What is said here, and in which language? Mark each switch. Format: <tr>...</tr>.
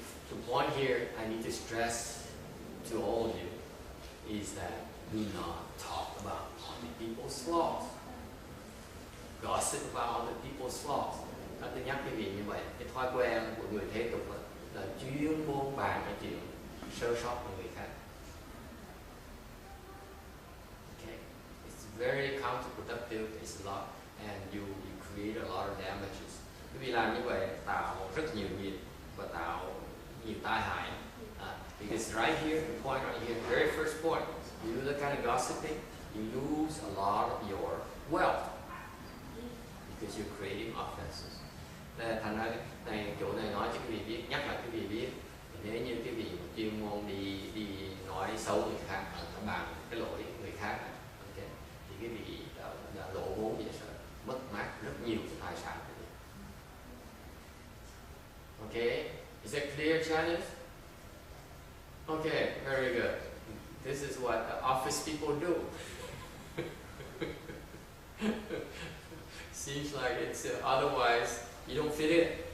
<en>The point here I need to stress to all of you is that do not talk about other people's flaws. Gossip about other people's flaws.</en> <vi>Tôi nhắc quý vị như vậy, cái thói quen của người thế tục là chuyên buôn bàn cái chuyện sơ sót của người khác.</vi> <en>Okay. It's very counterproductive, it's a lot, and you create a lot of damages.</en> <vi>Quý vị làm như vậy tạo rất nhiều nghiệp và tạo nhiều tai hại.</vi> <en>Because right here, the point right here, the very first point, you do that kind of gossiping, you lose a lot of your wealth because you're creating offenses.</en> <vi>Thành ra này chỗ này nói cho quý vị biết, nhắc lại quý vị biết, nếu như quý vị chuyên môn đi nói xấu người khác, bàn cái lỗi người khác, okay, thì quý vị đã lộ vốn vậy sao, mất mát rất nhiều tài sản.</vi> <en>Okay, is that clear, Chinese? Okay, very good. This is what the office people do. Seems like it's otherwise you don't fit in.</en>